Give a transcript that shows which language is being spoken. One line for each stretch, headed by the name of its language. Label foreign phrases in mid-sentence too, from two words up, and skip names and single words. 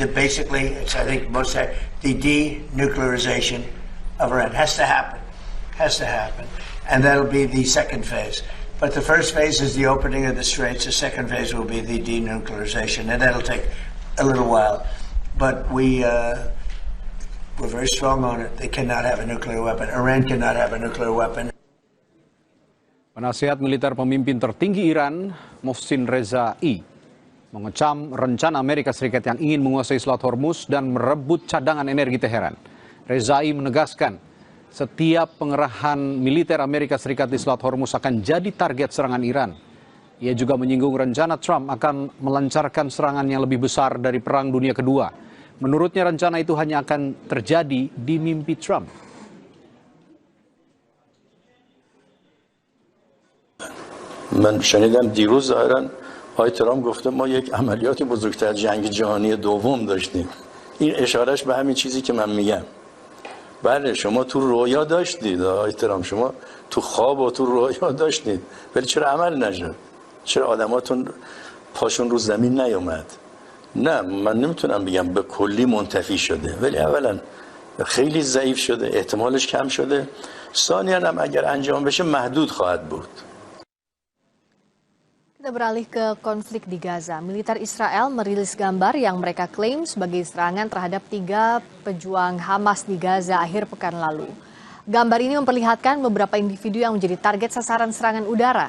English: Basically, it's, I think most say, the denuclearization of Iran has to happen, and that'll be the second phase. But the first phase is the opening of the straits. The second phase will be the denuclearization, and that'll take a little while. But we're very strong on it. They cannot have a nuclear weapon. Iran cannot have a nuclear weapon.
Indonesian: Penasihat militer pemimpin tertinggi Iran, Mohsin Rezai, mengecam rencana Amerika Serikat yang ingin menguasai Selat Hormuz dan merebut cadangan energi Teheran. Rezai menegaskan, setiap pengerahan militer Amerika Serikat di Selat Hormuz akan jadi target serangan Iran. Ia juga menyinggung rencana Trump akan melancarkan serangan yang lebih besar dari Perang Dunia Kedua. Menurutnya rencana itu hanya akan terjadi di mimpi Trump.
Persian: من شنیدم دیروز ظاهرا آقای ترامپ گفته ما یک عملیات بزرگتر جنگ جهانی دوم داشتیم. این اشارش به همین چیزی که من میگم. بله شما تو رویا داشتید آقای ترامپ، شما تو خواب و تو رویا داشتید، ولی چرا عمل نشد؟ چرا آدماتون پاشون رو زمین نیومد؟ نه من نمیتونم بگم به کلی منتفی شده، ولی اولا خیلی ضعیف شده، احتمالش کم شده، ثانیاً هم اگر انجام بشه محدود خواهد بود.
Indonesian: Kita beralih ke konflik di Gaza. Militer Israel merilis gambar yang mereka klaim sebagai serangan terhadap 3 pejuang Hamas di Gaza akhir pekan lalu. Gambar ini memperlihatkan beberapa individu yang menjadi target sasaran serangan udara.